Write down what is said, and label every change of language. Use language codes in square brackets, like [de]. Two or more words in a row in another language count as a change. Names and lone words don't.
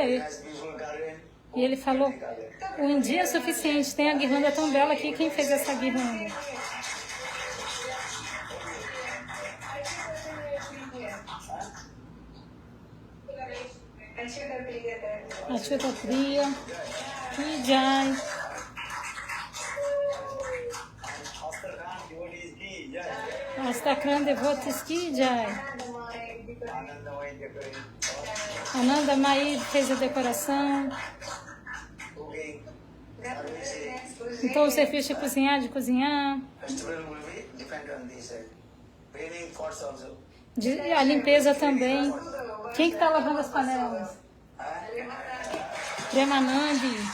[pt] E ele falou, um dia é suficiente, tem a guirlanda tão bela aqui, quem fez essa guirlanda? [hi] Achyuta Priya, Ki Jai. Astakran Devotis Ki Jai. [pt] Ananda Mai fez a decoração. Então o serviço de cozinhar. A limpeza também. Quem que está lavando as panelas? Premanandi.